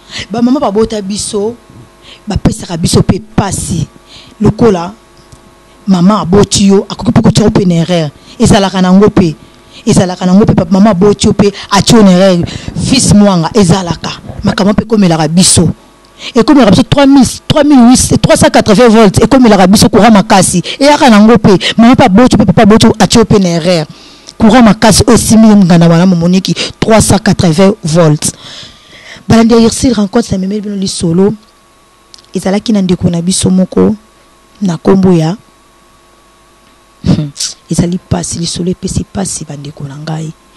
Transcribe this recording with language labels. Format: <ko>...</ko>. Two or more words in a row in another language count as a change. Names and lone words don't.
<ln>Ba mama babota biso, bapesaka biso pe pasi. Lokola mama aboti yo, akoki pe kotia yo pe na erreur. Ezalaka nango pe. Ezalaka nango pe, papa mama aboti yo pe, atia yo na erreur. Fils mwanga, ezalaka. Makambo pe komelaka biso. Ekomelaka biso</ln> <fr>trois mille, trois mille huit cents, trois cent quatre-vingts volts.</fr> <ln>Ekomelaka biso</ln> <fr>courant makasi.</fr> <ln>Eyaka nango pe. Mama pe aboti yo pe, papa aboti yo, atia yo pe na erreur.</ln> <fr>Courant makasi</fr> <ln>oyo esimbi nganda wana Monique,</ln> <fr>trois cent quatre-vingts volts.</fr> <ln>Balandi ya Irsil rencontre na memeli bino lisolo. Ezalaki na ndeko na biso moko, na kombo ya, hmm, ezali pasi, lisolo epesi pasi bandeko na ngai.</ln>